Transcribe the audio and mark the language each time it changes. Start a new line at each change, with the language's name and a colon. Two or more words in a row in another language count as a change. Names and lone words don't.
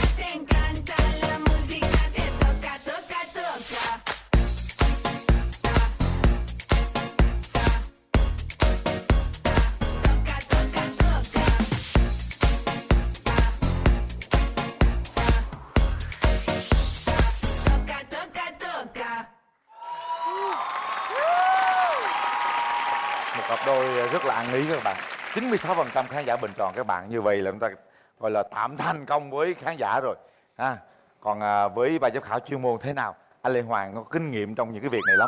Spanish: Te encanta la música, te toca, toca, toca. Toca, toca, toca. Toca, toca, toca.
Vietnamese: Một cặp đôi rất là ăn ý các bạn. 96% khán giả bình chọn các bạn. Như vậy là chúng ta gọi là tạm thành công với khán giả rồi. Còn với ban giám khảo chuyên môn thế nào? Anh Lê Hoàng có kinh nghiệm trong những cái việc này lắm.